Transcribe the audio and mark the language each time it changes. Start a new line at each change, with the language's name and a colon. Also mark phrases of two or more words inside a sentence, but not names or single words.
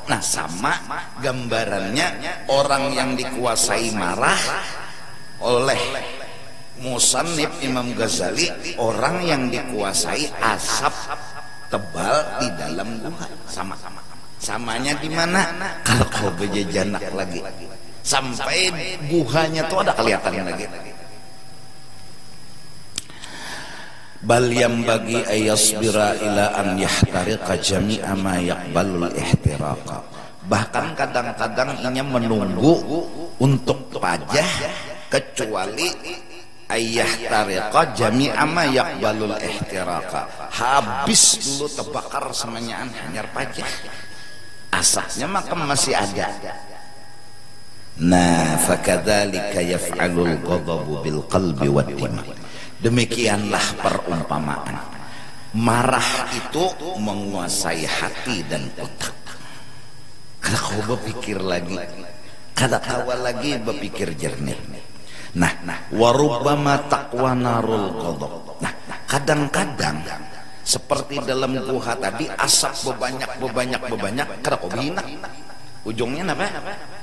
Banjar: Nah, sama gambarannya orang yang dikuasai marah oleh Musannif Imam Ghazali, orang yang dikuasai asap tebal di dalam guha. Samanya di mana? Kalau kau bejajanak lagi sampai guhanya tuh ada kelihatan lagi.
Arabic: بل ينبغي أيصبر إلى أن يحترق جميع ما يقبل الاحتراق,
Banjar: bahkan kadang-kadang inya menunggu untuk pajah kecuali
Arabic: أن يحترق جميع ما يقبل الاحتراق,
Banjar: habis dulu terbakar semuanya hanyar pajah, asapnya maka masih ada.
Arabic: Nah, فكذلك يفعل الغضب بالقلب والدماغ,
Banjar: demikianlah perumpamaan marah itu menguasai hati dan otak. Kada kau berpikir lagi, kada kawa lagi berpikir jernih.
Arabic: Nah, وربما تقوى نار الغضب.
Banjar: Nah, kadang-kadang seperti dalam guha tadi asap bebanyak, kada kau bina ujungnya apa?